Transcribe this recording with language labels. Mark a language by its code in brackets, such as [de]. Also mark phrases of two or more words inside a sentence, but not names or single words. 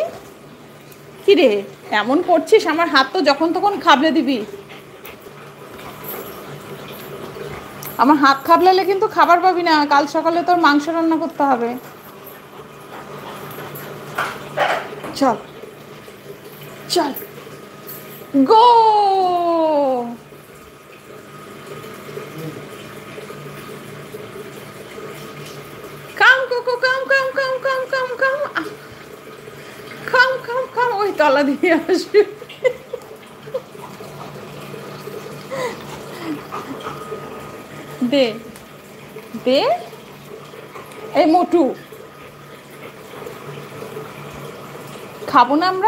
[bn] কি রে এমন করছিস, আমার হাত তো যখন তখন খাবলে দিবি। আমার হাত খাবলালে কিন্তু খাবার পাবি না, কাল সকালে তোর মাংস রান্না করতে হবে। চল, চল, গো। [en] come Coco, come come come come come come, come come come, [bn] ওই তলা দিয়ে আসবে। দে, দে, এই মোটু, খাবো না আমরা।